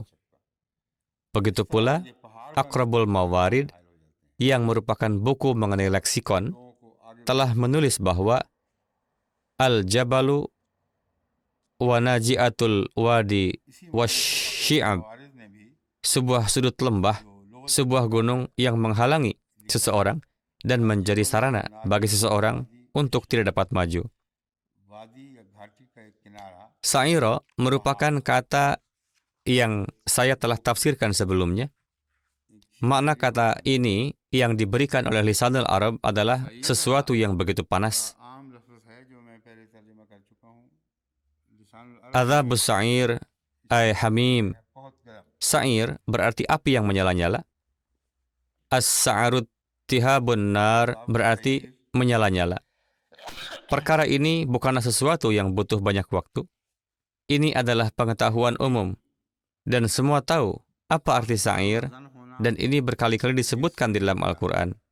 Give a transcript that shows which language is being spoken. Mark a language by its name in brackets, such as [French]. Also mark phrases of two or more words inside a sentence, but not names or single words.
[Indonesian] Begitu pula, Aqrabul Mawarid yang merupakan buku mengenai leksikon telah menulis bahwa [Arabic] الجبل و ناحية الوادي والشعب, [Indonesian] sebuah sudut lembah, sebuah gunung yang menghalangi seseorang dan menjadi sarana bagi seseorang untuk tidak dapat maju. [Hindi] वादी या घाटी का एक किनारा [Indonesian] Sa'ira merupakan kata yang saya telah tafsirkan sebelumnya. Makna kata ini yang diberikan oleh Lisanul Arab adalah sesuatu yang begitu panas. [Hindi] आम लफ्ज़ है जो मैं पहले तर्जुमा कर चुका हूँ लिसानुल अरब [Arabic] عذاب السعير أي حميم. [Hindi] बहुत गर्म [Indonesian] Sa'ir berarti api yang menyala-nyala. [Arabic] السعار التهاب النار [Indonesian] berarti menyala-nyala. Perkara ini bukanlah sesuatu yang butuh banyak waktu. Ini adalah pengetahuan umum. Dan semua tahu apa arti sa'ir, dan ini berkali-kali disebutkan di dalam Al-Quran.